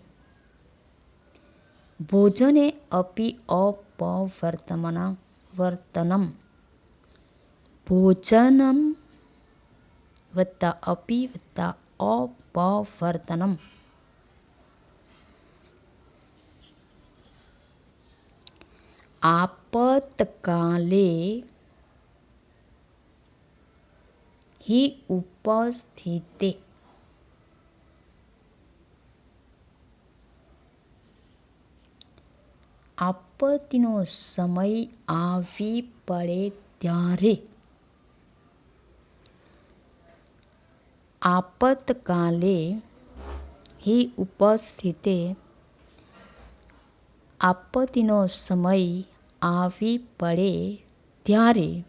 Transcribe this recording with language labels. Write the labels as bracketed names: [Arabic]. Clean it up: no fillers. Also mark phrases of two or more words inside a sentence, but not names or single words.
[Sanskrit] भोजने अपि अपवर्तनम् भोजनं वत्ता अपि वत्ता अपवर्तनम् आपत्काले हि उपस्थिते [Gujarati] આપત્તિનો સમય આવી પડે ત્યારે [Sanskrit] आपतकाले हि उपस्थिते [Gujarati] આપત્તિનો સમય આવી પડે ત્યારે